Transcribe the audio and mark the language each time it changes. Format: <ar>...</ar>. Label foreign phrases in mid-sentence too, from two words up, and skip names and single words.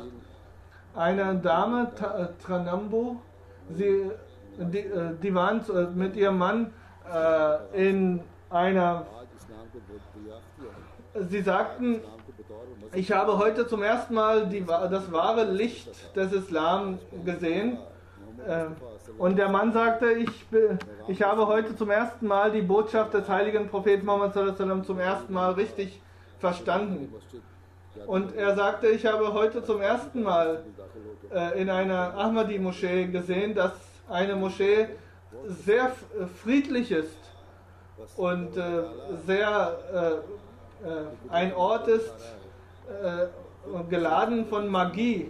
<de>Eine Dame, Tranambo, die waren mit ihrem Mann sie sagten, ich habe heute zum ersten Mal das wahre Licht des Islam gesehen. Und der Mann sagte, ich habe heute zum ersten Mal die Botschaft des heiligen Propheten Muhammad</de> <ar>صلى الله عليه وسلم</ar> <de>zum ersten Mal richtig verstanden. Und er sagte, ich habe heute zum ersten Mal in einer Ahmadi-Moschee gesehen, dass eine Moschee sehr friedlich ist und ein Ort ist geladen von Magie.</de>